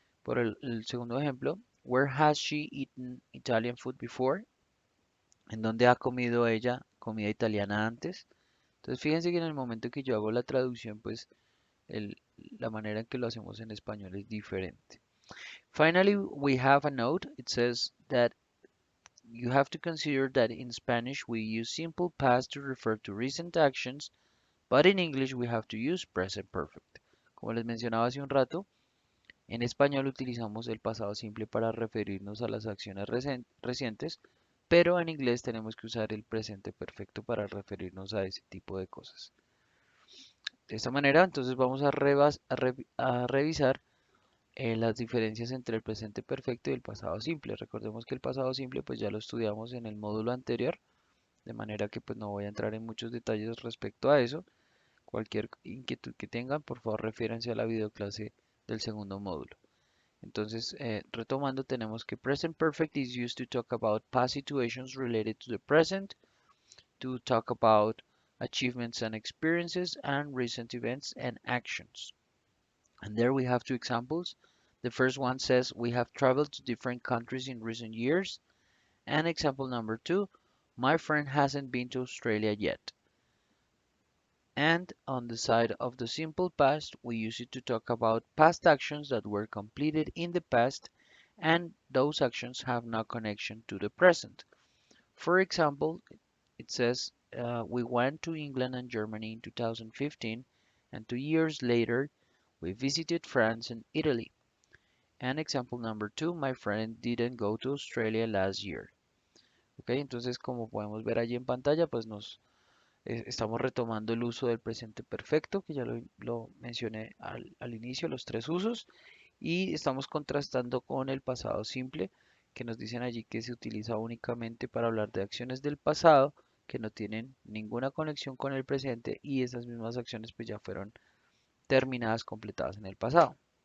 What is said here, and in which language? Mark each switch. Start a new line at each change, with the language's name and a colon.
Spanish: Por el segundo ejemplo,
English: where has she eaten Italian food before?
Spanish: ¿En dónde ha comido ella comida italiana antes? Entonces fíjense que en el momento que yo hago la traducción, pues la manera en que lo hacemos en español es diferente.
English: Finally, we have a note. It says that you have to consider that in Spanish we use simple past to refer to recent actions, but in English we have to use present perfect.
Spanish: Como les mencionaba hace un rato, en español utilizamos el pasado simple para referirnos a las acciones recientes, pero en inglés tenemos que usar el presente perfecto para referirnos a ese tipo de cosas. De esta manera, entonces vamos a revisar las diferencias entre el presente perfecto y el pasado simple. Recordemos que el pasado simple pues ya lo estudiamos en el módulo anterior, de manera que pues no voy a entrar en muchos detalles respecto a eso. Cualquier inquietud que tengan, por favor refiéranse a la videoclase del segundo módulo. Entonces, retomando, tenemos que
English: present perfect is used to talk about past situations related to the present, to talk about achievements and experiences, and recent events and actions. And there we have two examples. The first one says we have traveled to different countries in recent years. And example number two, my friend hasn't been to Australia yet. And on the side of the simple past, we use it to talk about past actions that were completed in the past and those actions have no connection to the present. For example, it says we went to England and Germany in 2015 and 2 years later we visited France and Italy. And example number two, my friend didn't go to Australia last year.
Spanish: Ok, entonces como podemos ver allí en pantalla, pues estamos retomando el uso del presente perfecto, que ya lo mencioné al inicio, los tres usos, y estamos contrastando con el pasado simple, que nos dicen allí que se utiliza únicamente para hablar de acciones del pasado que no tienen ninguna conexión con el presente y esas mismas acciones pues ya fueron terminadas, completadas en el pasado.